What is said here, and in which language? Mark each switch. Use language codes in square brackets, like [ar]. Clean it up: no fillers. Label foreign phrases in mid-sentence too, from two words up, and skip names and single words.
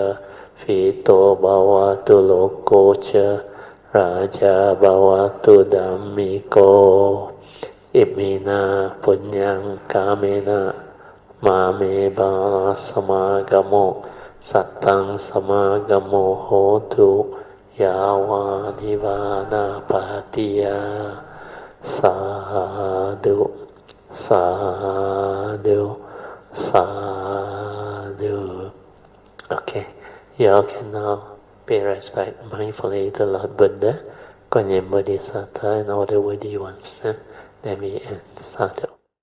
[pi] Fito bhavatu loko cha Raja bhavatu dhammiko Imina punyang kamena Mame bala samagamo Sattang samagamo hotu Yawa nivana patiya Sadhu Sadhu Sadhu. [en] Okay, you all can now pay respect mindfully to Lord Buddha, Guanyin Bodhisattva, and all the worthy ones. Then we end. Sadhu.